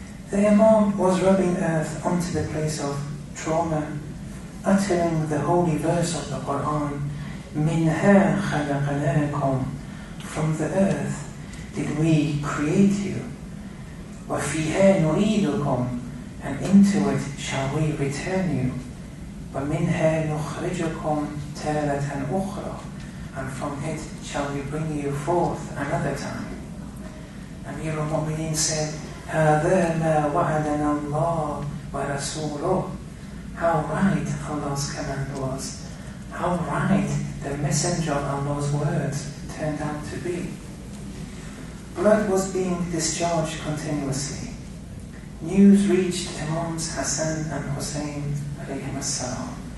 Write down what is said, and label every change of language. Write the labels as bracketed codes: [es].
[en] The Imam was rubbing earth onto the place of trauma, uttering the holy verse of the Quran, [ar] Minha khalaqnakum, [en] from the earth did we create you, [ar] wa fiha nuridukum, [en] and into it shall we return you, [ar] wa minha nukhrijukum taratan ukhra, [en] and from it shall we bring you forth another time. [ar] Amir al-Mu'mineen said, هذا ما وعدنا الله ورسوله. [en] How right Allah's command was. How right the messenger of Allah's words turned out to be. Blood was being discharged continuously. News reached Imams Hassan and Hussein alayhim as-salam.